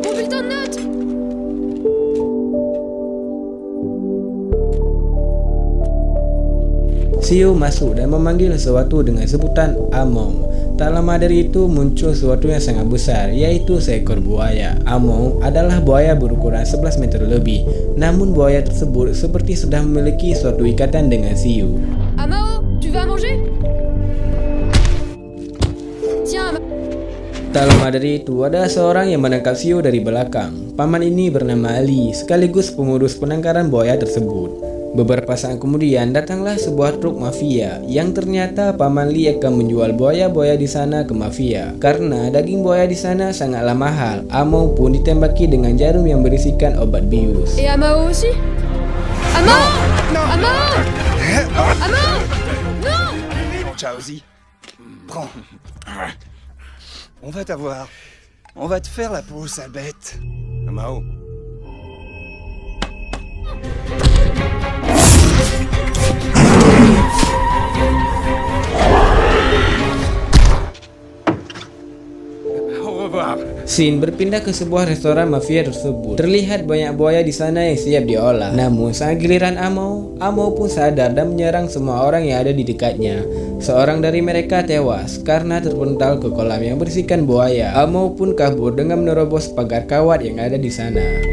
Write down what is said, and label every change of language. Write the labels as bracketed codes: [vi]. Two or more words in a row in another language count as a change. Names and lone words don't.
[id] Siu masuk dan memanggil sesuatu dengan sebutan Among. Tak lama dari itu muncul sesuatu yang sangat besar, yaitu seekor buaya. Among adalah buaya berukuran 11 meter lebih. Namun buaya tersebut seperti sedang memiliki suatu ikatan dengan Siu. [fr] Amao, tu vas manger? Tiens, [id] Tak lama dari itu ada seorang yang menangkap Siu dari belakang. Paman ini bernama Ali, sekaligus pengurus penangkaran buaya tersebut. Beberapa saat kemudian datanglah sebuah truk mafia yang ternyata Paman Li akan menjual buaya-buaya di sana ke mafia. Karena daging buaya di sana sangatlah mahal, Amao pun ditembaki dengan jarum yang berisikan obat bius. [fr] et Amao aussi? Amao! Amao! Amao! Non! Mon Chaozi, prends. On va t'avoir. On va te faire la peau, sale bête. Mao. Au revoir. [id] Scene berpindah ke sebuah restoran mafia tersebut. Terlihat banyak buaya di sana yang siap diolah. Namun saat giliran Amao, Amao pun sadar dan menyerang semua orang yang ada di dekatnya. Seorang dari mereka tewas karena terpental ke kolam yang berisikan buaya. Amao pun kabur dengan menerobos pagar kawat yang ada di sana.